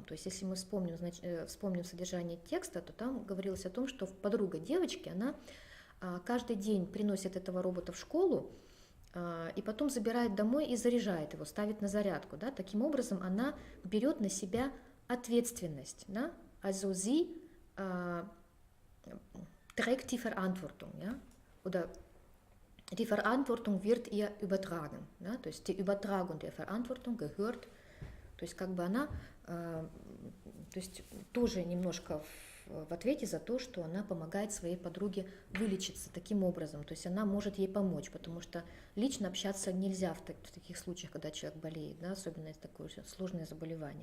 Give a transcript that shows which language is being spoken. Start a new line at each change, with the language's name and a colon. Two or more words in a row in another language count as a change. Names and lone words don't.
Russian: То есть если мы вспомним содержание текста, то там говорилось о том, что подруга девочки, она каждый день приносит этого робота в школу и потом забирает домой и заряжает его, ставит на зарядку. Да? Таким образом она берет на себя ответственность. Да?
German: Also sie trägt die Verantwortung. Ja? Oder die Verantwortung wird ihr übertragen.
Russian: Да? То есть
German: die Übertragung der Verantwortung gehört,
Russian: то есть как бы она то есть тоже немножко в ответе за то, что она помогает своей подруге вылечиться таким образом, то есть она может ей помочь, потому что лично общаться нельзя в таких случаях, когда человек болеет, да, особенно если такое сложное заболевание.